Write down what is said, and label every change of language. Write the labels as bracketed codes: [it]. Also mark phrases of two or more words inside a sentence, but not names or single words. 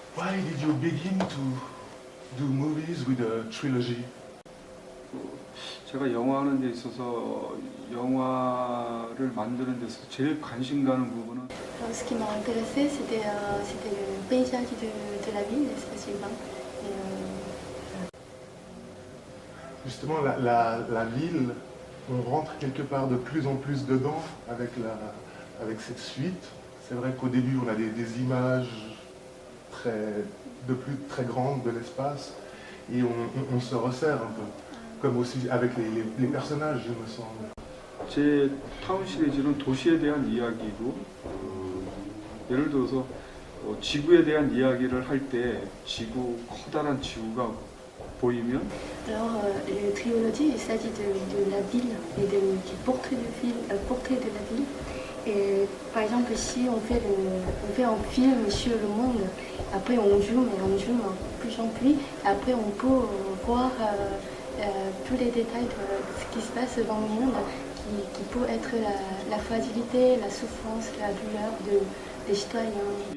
[en] Why did you begin to do movies with a trilogy? [ko] 제가 영화하는 데 있어서 영화를 만드는 데서 제일 관심 가는 부분은 [fr] Alors, ce qui m'a intéressé, c'était le paysage de la ville, l'espace urbain. Justement, la ville, on rentre quelque part de plus en plus dedans avec cette suite. C'est vrai qu'au début, on a des images très grandes de l'espace et on se resserre un peu. Comme aussi avec les personnages, il me semble. [ko] 제 타운 시리즈는 도시에 대한 이야기고 예를 들어서 지구에 대한 이야기를 할 때 커다란 지구가 보이면 [fr] Alors, le trilogie, il s'agit de la ville et du portrait de la ville. Et par exemple, si on fait un film sur le monde, après on zoome plus en plus, après on peut voir tous les détails de ce qui se passe dans le monde, qui peut être la fragilité, la souffrance, la douleur des citoyens.